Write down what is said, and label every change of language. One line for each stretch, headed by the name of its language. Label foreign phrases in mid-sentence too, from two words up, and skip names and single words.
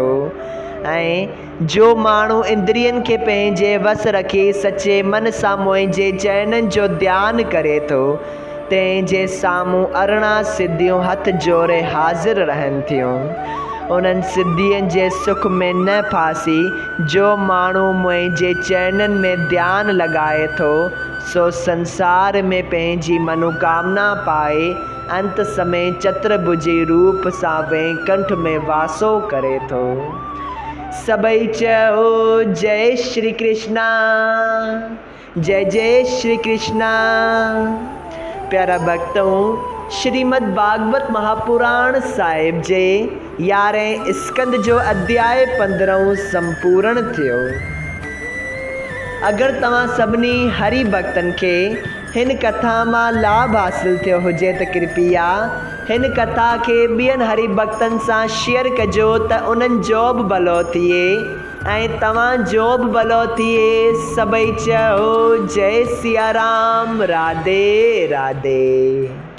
Sindhi: ऐं जो माण्हू इंद्रियनि खे पंहिंजे वस रखी सचे मन सां मुंहिंजे चइननि जो ध्यानु करे थो, तंहिंजे साम्हूं 18 सिद्धियूं हथ जोड़े हाज़िर रहनि थियूं। उन्हनि सिद्धियुनि जे सुख में न फासी जो माण्हू मुंहिंजे चइननि में ध्यानु लॻाए थो, सो संसार में पंहिंजी मनोकामना पाए अंत समय चतुर्भुजी रूप सां वैकुंठ में वासो करे थो। सभई चओ जय श्री कृष्णा, जय जय श्री कृष्णा। प्यारा भक्तों, श्रीमद् भागवत महापुराण साहिब जे 11 स्कंद जो अध्याय 15 संपूर्ण थियो। अगर तव्हां सभिनी हरि भक्तन खे हिन कथा मां लाभ हासिल थियो हुजे त कृपया हिन कथा खे ॿियनि हरि भक्तन सां शेयर कजो त उन्हनि जो बि भलो थिए ऐं तव्हां जो बि भलो थिए। सभई चओ जय सिया राम, राधे राधे।